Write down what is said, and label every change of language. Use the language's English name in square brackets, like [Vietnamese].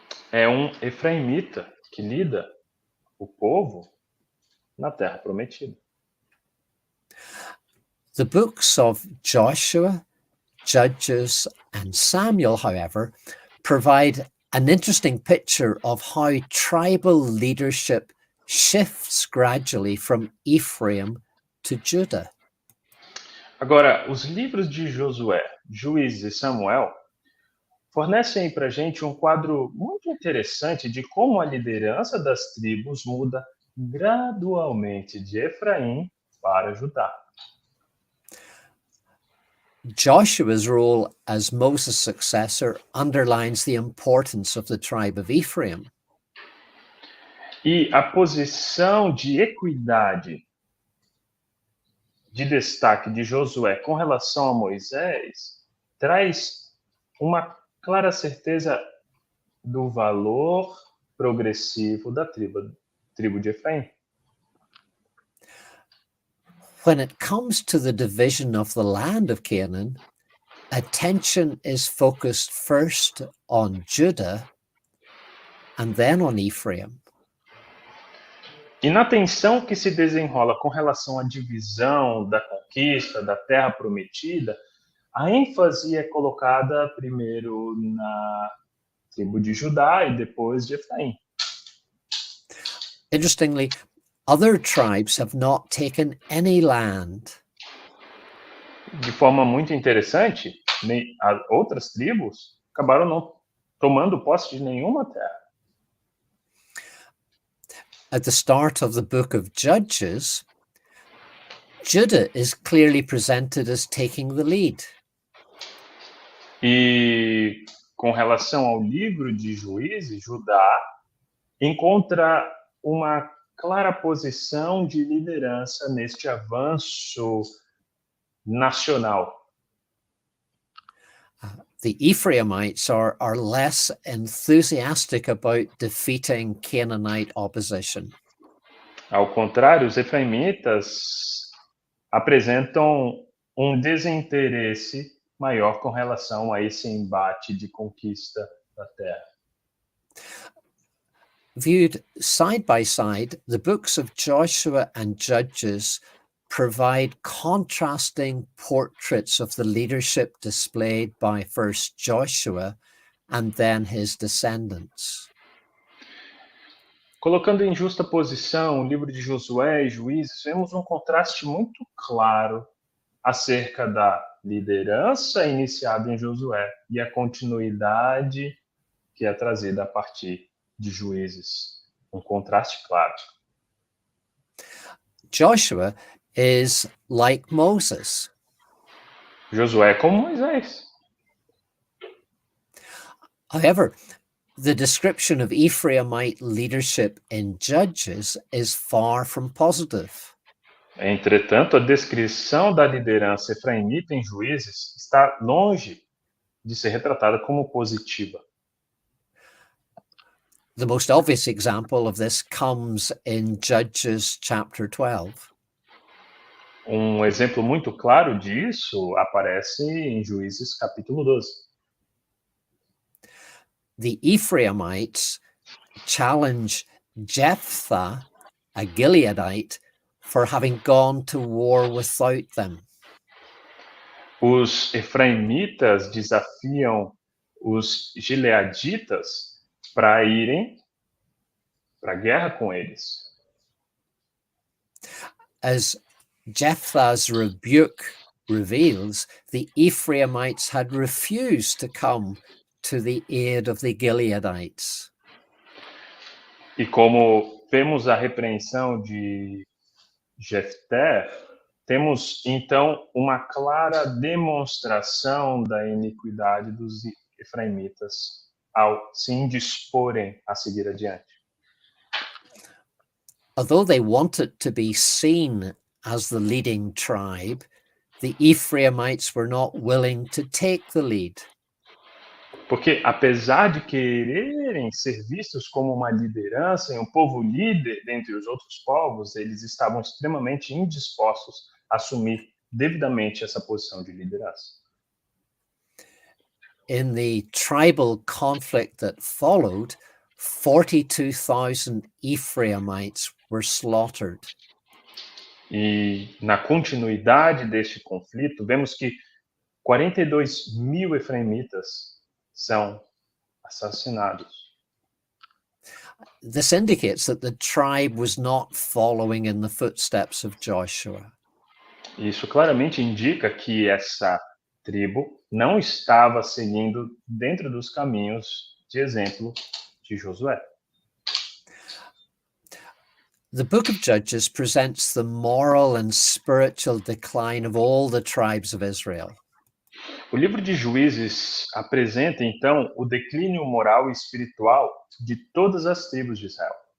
[Portuguese] É um efraimita que lida o povo na terra prometida. [English] The books of Joshua, Judges, and Samuel, however, provide an interesting picture of how tribal leadership shifts gradually from Ephraim to Judah. [Portuguese] Agora, os livros de Josué, Juízes e Samuel fornecem para a gente um quadro muito interessante de como a liderança das tribos muda gradualmente de Efraim para Judá. [English] Joshua's role as Moses' successor underlines the importance of the tribe of Ephraim. [Portuguese] E a posição de equidade, de destaque de Josué com relação a Moisés, traz uma clara certeza do valor progressivo da tribo de Efraim. [English] When it comes to the division of the land of Canaan, attention is focused first on Judah and then on Ephraim. [Portuguese] E na tensão que se desenrola com relação à divisão da conquista da terra prometida, a ênfase é colocada primeiro na tribo de Judá e depois de Efraim. [English] Interestingly, other tribes have not taken any land. [Portuguese] De forma muito interessante, outras tribos acabaram não tomando posse de nenhuma terra. [English] At the start of the book of Judges, Judah is clearly presented as taking the lead. [Portuguese] E com relação ao livro de Juízes, Judá encontra uma clara posição de liderança neste avanço nacional. [English] The Ephraimites are less enthusiastic about defeating Canaanite opposition. [Portuguese] Ao contrário, os efraimitas apresentam um desinteresse maior com relação a esse embate de conquista da terra. [English] Viewed side by side, the books of Joshua and Judges provide contrasting portraits of the leadership displayed by first Joshua and then his descendants. [Portuguese] Colocando em justa posição o livro de Josué e Juízes, vemos um contraste muito claro acerca da liderança iniciada em Josué e a continuidade que é trazida a partir de Juízes. Um contraste claro. [English] Joshua is like Moses. [Portuguese] Josué é como Moisés. [English] However, the description of Ephraimite leadership in Judges is far from positive. [Portuguese] Entretanto, a descrição da liderança efraimita em Juízes está longe de ser retratada como positiva. [English] The most obvious example of this comes in Judges chapter 12. [Portuguese] Um exemplo muito claro disso aparece em Juízes capítulo 12. [English] The Ephraimites challenge Jephthah, a Gileadite, for having gone to war without them. [Portuguese] Os efraimitas desafiam os gileaditas para irem para a guerra com eles. [English] As Jephthah's rebuke reveals, the Ephraimites had refused to come to the aid of the Gileadites. [Portuguese] E como vemos a repreensão de Jefté, temos então uma clara demonstração da iniquidade dos efraimitas ao se indisporem a seguir adiante. [English] Although they wanted to be seen as the leading tribe, the Ephraimites were not willing to take the lead. [Portuguese] Porque apesar de quererem ser vistos como uma liderança e um povo líder dentre os outros povos, eles estavam extremamente indispostos a assumir devidamente essa posição de liderança. [English] In the tribal conflict that followed, 42,000 Ephraimites were slaughtered. [Portuguese] E na continuidade deste conflito, vemos que 42.000 efraimitas são assassinados. [English] This indicates that the tribe was not following in the footsteps of Joshua. [Portuguese] Isso claramente indica que essa tribo não estava seguindo dentro dos caminhos de exemplo de Josué. [English] The book of Judges presents the moral and spiritual decline of all the tribes of Israel. [Portuguese] O livro de Juízes apresenta, então, o declínio moral e espiritual de todas as tribos de Israel.